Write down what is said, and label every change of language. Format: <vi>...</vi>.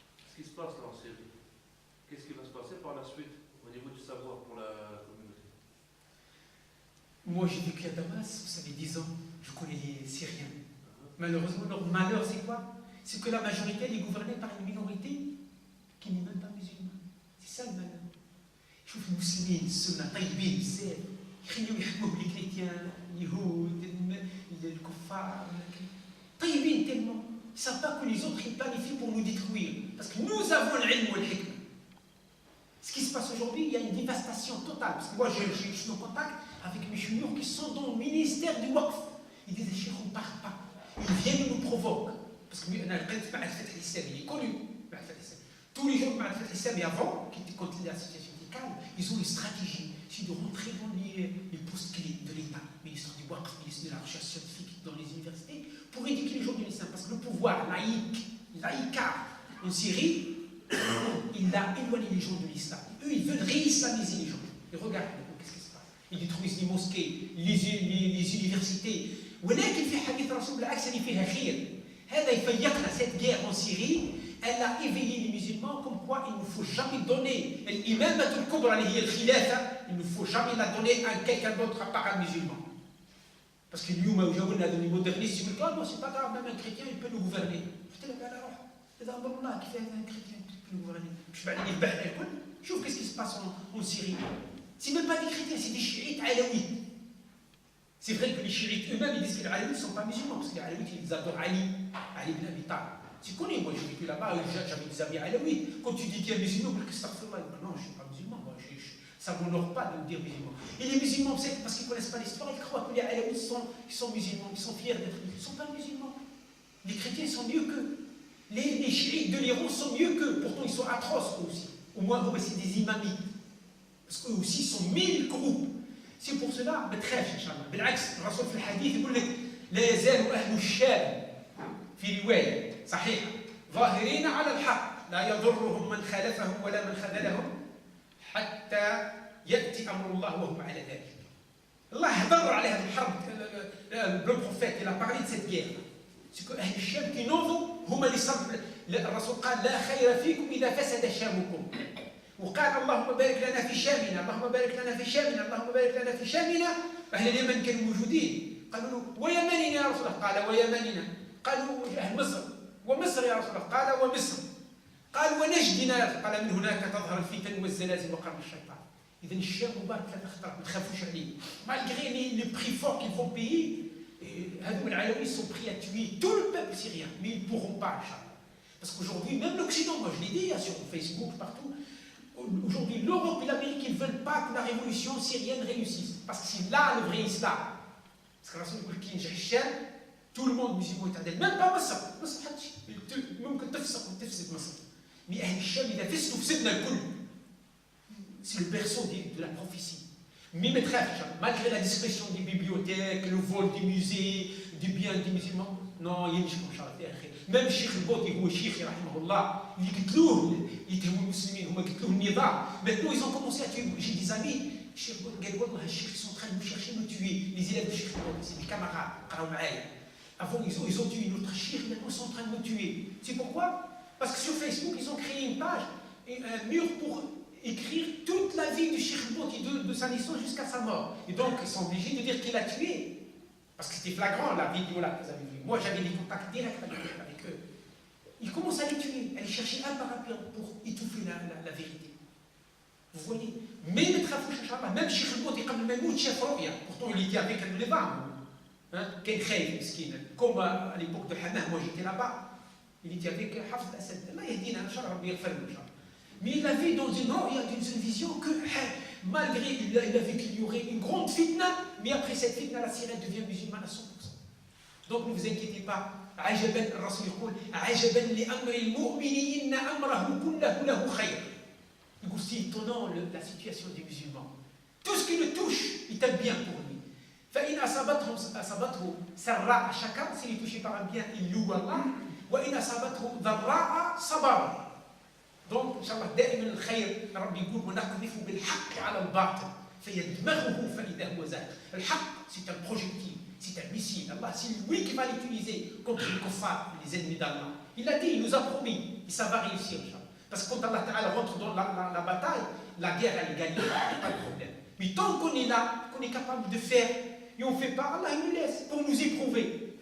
<fr>Ce qui se passe là en Syrie, qu'est-ce qui va se passer par la suite au niveau du savoir pour la communauté? Moi, j'ai vécu à Damas, vous savez, 10 ans, je connais les Syriens. Malheureusement, leur malheur, c'est quoi? C'est que la majorité, elle est gouvernée par une minorité qui n'est même pas musulmane. C'est ça le malheur.</fr> <ar>شوف المسلمين السنة طيبين بزاف، يخليو يحكموا بلي كريتيان، اليهود، الكفار، طيبين tellement.</ar> <fr>Ils ne savent pas que les autres, ils planifient pour nous détruire. Parce que nous avons l'ilm ou l'hikma. Ce qui se passe aujourd'hui, il y a une dévastation totale. Parce que moi, je suis en contact avec mes chouyours qui sont dans le ministère du Waqf. Ils disent, Cheikh, on ne part pas. Ils viennent et nous provoquent. Parce que il est connu. Tous les gens de Ma'al Fath avant, quand la situation était calme, ils ont une stratégie. C'est de rentrer dans les postes clés de l'État, ministre du Waqf, ministre de la recherche scientifique dans les universités, pour éduquer les gens de l'islam. Parce que le pouvoir laïcard en Syrie, il a éloigné les gens de l'islam. Eux, ils veulent réislamiser les gens. Et regarde, qu'est-ce qui se passe? Ils détruisent les mosquées, les universités.</fr> <ar>ولكن في حديث الرسول بالعكس اللي فيها خير. هذا يفيقنا.</ar> <fr>Cette guerre en Syrie, elle a éveillé les musulmans comme quoi il ne faut jamais donner l'imamah al-kubra</fr> <ar>اللي هي الخلافة,</ar> <fr>il ne faut jamais la donner à quelqu'un d'autre à part un musulman. Parce que</fr> <ar>اليوم جاوا لنا هذول المودرنيست يقول لك</ar> <fr>non c'est pas grave, même un chrétien il peut nous gouverner.</fr> <ar>قلت لك على روح. إذا أمر الله كيف</ar> <fr>un chrétien peut nous gouverner.</fr> <ar>مش بعد اللي يذبح الكل.</ar> <fr>شوف qu'est-ce qui se passe en Syrie. C'est même pas des chrétiens, c'est des chiites alaouites. C'est vrai que les chiites eux-mêmes ils disent que les alaouites ne sont pas musulmans, parce que les alaouites ils adorent Ali ibn Abi Talib. Tu connais, moi j'ai vécu là-bas, j'avais des amis alaouites. Quand tu dis qu'il y a musulman, ils disent non, je ne suis pas musulman, moi, ça ne m'honore pas de me dire musulman. Et les musulmans, c'est parce qu'ils ne connaissent pas l'histoire, ils croient que les alaouites sont musulmans, ils sont fiers d'être musulmans. Ils ne sont pas musulmans. Les chrétiens sont mieux qu'eux. Les chiites de l'Iran sont mieux qu'eux, pourtant ils sont atroces eux aussi. Au moins, c'est des imamites. Parce qu'eux aussi sont 1000 groupes. C'est pour cela,</fr> <ar>ما تخافش إن شاء الله. بالعكس الرسول في الحديث يقول لك لا يزال أهل الشام في رواية صحيحة ظاهرين على الحق لا يضرهم من خالفهم ولا من خذلهم حتى يأتي أمر الله وهم على ذلك. الله هضر على هذه الحرب.</ar> <fr>Le prophète il a parlé de cette guerre. C'est que</fr> <ar>أهل الشام qui نوضوا هم اللي صبر. الرسول قال لا خير فيكم إذا فسد شامكم. وقال اللهم بارك لنا في شامنا، اللهم بارك لنا في شامنا، اللهم بارك لنا في شامنا. أهل اليمن كانوا موجودين قالوا له ويمننا يا رسول الله، قال ويمننا. قالوا أهل مصر ومصر يا رسول الله، قال ومصر. قال ونجدنا، قال من هناك تظهر الفتن والزلازل وقرن الشيطان. إذا الشام مبارك 3 خطرات ما تخافوش عليه.</ar> <fr>Malgré les prix forts qu'ils vont payer,</fr> <ar>هذوك العلويين</ar> <fr>sont prêts à tuer tout le peuple syrien, mais ils ne pourront pas, Inch'Allah. Parce qu'aujourd'hui, même l'Occident, moi je l'ai dit sur Facebook, partout, aujourd'hui l'Europe et l'Amérique, ils ne veulent pas que la révolution syrienne réussisse. Parce que c'est là le vrai islam. Parce que la Rasul dit qu'il y a Tout le monde musulman</fr> <ar>يتعدل.</ar> <fr>Même pas مصر.</fr> <ar>مصر حتى ممكن تفسق وتفسد مصر. Mais أهل الشام إذا فسدوا فسدنا الكل.</ar> <fr>C'est le berceau de la prophétie. Mais mes frères, malgré la discrétion des bibliothèques, le vol des musées, des biens des musulmans, non, il y a des gens.</fr> <ar>Même Cheikh Bouti, هو شيخ رحمه الله, اللي قتلوه يتهموا المسلمين, هما قتلوه النظام.</ar> <fr>Maintenant ils ont commencé à tuer. J'ai des amis, Cheikh Bouti</fr> <ar>قال والله الشيخ</ar> <fr>sont en train de nous chercher, nous tuer. Les élèves de Cheikh Bouti, c'est des camarades,</fr> <ar>قراو معايا.</ar> <fr>Avant ils ont tué une autre cheikh, maintenant ils sont en train de nous tuer. C'est pourquoi? Parce que sur Facebook ils ont créé une page, un mur pour écrire toute la vie du Cheikh Bouti de sa naissance jusqu'à sa mort. Et donc ils sont obligés de dire qu'il a tué. Parce que c'était flagrant la vidéo là que vous avez vue. Moi j'avais des contacts directs avec eux. Ils commencent à les tuer, à les chercher un par un pour étouffer la vérité. Vous voyez? Mais les travaux, même Cheikh Bouti, comme le même chef Roya, pourtant il était avec le Levant. Quel khayf, miskin. Comme à l'époque de Hamah, moi j'étais là-bas. Il était avec Hafs al-Assad. Allah yahdina, Inch'Allah, Rabbi yaghfir lahu. Mais il avait dans une vision que, malgré, il avait qu'il y aurait une grande fitna, mais après cette fitna, la Syrie devient musulmane à 100%. Donc ne vous inquiétez pas.</fr> <ar>عجبا الرسول يقول عجبا لأمر المؤمن إن أمره كله له خير.</ar> <fr>Il dit c'est étonnant la situation des musulmans. Tout ce qui le touche, il est bien pour lui.</fr> <ar>فإن أصابته سراء شكر,</ar> <fr>s'il est touché par un bien, il loue Allah.</fr> <ar>وإن أصابته ضراء صبر.</ar> <fr>Donc, Inch'Allah,</fr> <ar>دائما الخير ربي يقول ونقذف بالحق على الباطل فيدمغه فإذا هو زاهق.</ar> <fr>الحق, c'est un projectile, c'est un missile. Allah, c'est lui qui va l'utiliser contre les kuffars, les ennemis d'Allah. Il a dit, il nous a promis, et ça va réussir, Inch'Allah. Parce que quand Allah Ta'ala rentre dans la bataille, la guerre, elle est gagnée, pas de problème. Mais tant qu'on est là, qu'on est capable de faire, et on ne fait pas, Allah il nous laisse pour nous éprouver.</fr>